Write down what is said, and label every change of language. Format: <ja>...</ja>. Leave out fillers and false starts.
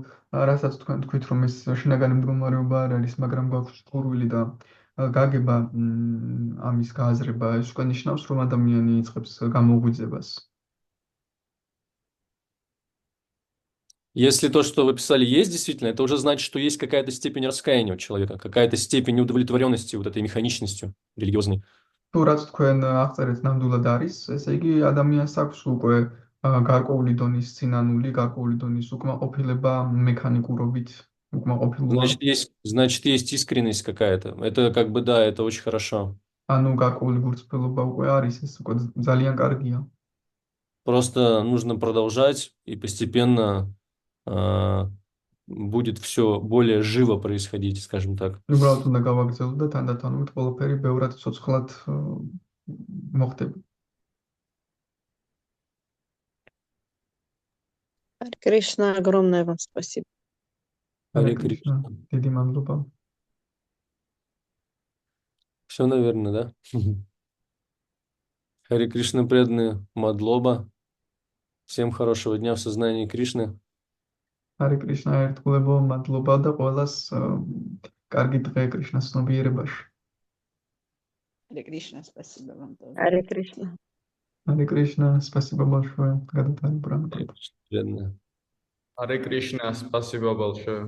<ka>რასაც თქვენ თქვით, რომ ეს შინაგანი მდგომარეობა არ არის, მაგრამ გვაქვს ყურვილი და გაგება ამის გააზრება, ეს უკვე ნიშნავს, რომ ადამიანი იწყებს გამოღვიძებას.</ka> <ru>Если то, что вы писали, есть действительно, это уже значит, что есть какая-то степень раскаяния у человека, какая-то степень неудовлетворенности вот этой механичностью религиозной.</ru> <ka>თუ რაც თქვენ აღწერეთ ნამდვილად არის, ესე იგი ადამიანს აქვს უკვე გარკვეული დონის სინანული, გარკვეული დონის უკმაყოფილება მექანიკურობით, უკმაყოფილება.</ka> <ru>Значит, есть искренность какая-то. Это как бы, да, это очень хорошо.</ru> <ka>ანუ გარკვეული გულწრფელობა უკვე არის, ეს უკვე ძალიან კარგია.</ka> <ru>Просто нужно продолжать, и постепенно будет все более живо происходить, скажем так.</ru> <ka>უბრალოდ უნდა გავაგრძელოთ და თანდათანობით ყველაფერი ბევრად ცოცხლად მოხდება.</ka> <ru>Харе Кришна, огромное вам спасибо.</ru> <ka>Харе Кришна, დიდი მადლობა.</ka> <ru>Все, наверное, да? Харе Кришна, преданные, мадлоба. Всем хорошего дня в сознании Кришны.</ru> <ka>Харе Кришна, ერთგულებო, მადლობა და ყველას კარგი დღე კრიშნას ცნობიერებაში.</ka> <ru>Харе Кришна, спасибо вам тоже. Харе Кришна. Харе Кришна, спасибо большое. Гададхара Прана. Преданные. Харе Кришна, спасибо большое.</ru>